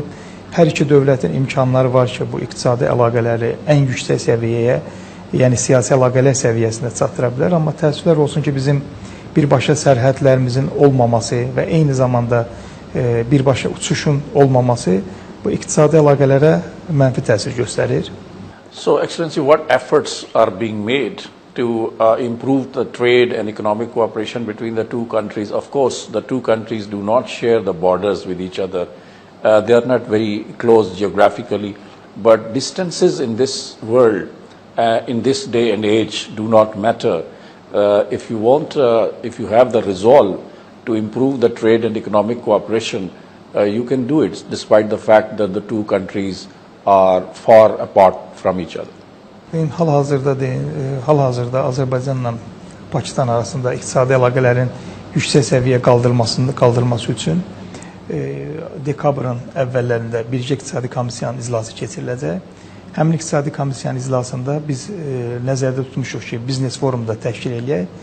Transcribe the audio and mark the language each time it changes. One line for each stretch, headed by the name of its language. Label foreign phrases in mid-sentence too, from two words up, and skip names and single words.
Azerbaijani: Hər iki dövlətin imkanları var ki, bu iqtisadi əlaqələri ən yüksək səviyyəyə, yəni siyasi əlaqələr səviyyəsində çatdıra bilər. Amma təəssüflər olsun ki, bizim birbaşa sərhədlərimizin olmaması və eyni zamanda birbaşa uçuşun olmaması bu iqtisadi əlaqələrə mənfi təsir göstərir.
English: So, Excellency, what efforts are being made to improve the trade and economic cooperation between the two countries? Of course, the two countries do not share the borders with each other. They are not very close geographically, but distances in this world in this day and age do not matter. If you have the resolve to improve the trade and economic cooperation, you can do it despite the fact that the two countries are far apart from each other.
Azerbaijani: Hal-hazırda Azərbaycanla Pakistan arasında iqtisadi əlaqələrin yüksək səviyyə qaldırılması üçün dekabrın əvvəllərində Birgə İqtisadi Komissiyanın iclası keçiriləcək. Həmin İqtisadi Komissiyanın iclasında biz nəzərdə tutmuşuq ki, biznes forumda təşkil eləyək.